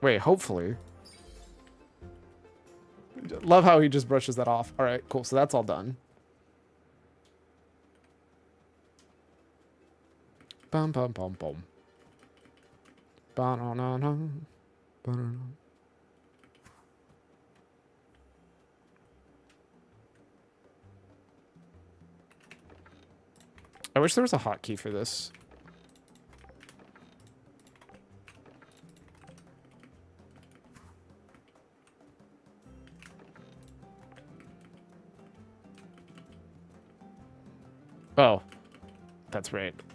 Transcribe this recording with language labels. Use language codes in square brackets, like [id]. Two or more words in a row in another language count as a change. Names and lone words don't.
[en] Wait, hopefully. Love how he just brushes that off. All right, cool. So that's all done. Bum bum bum bum. Ba-na-na-na. Ba-na-na. I wish there was a hotkey for this. Oh, that's right.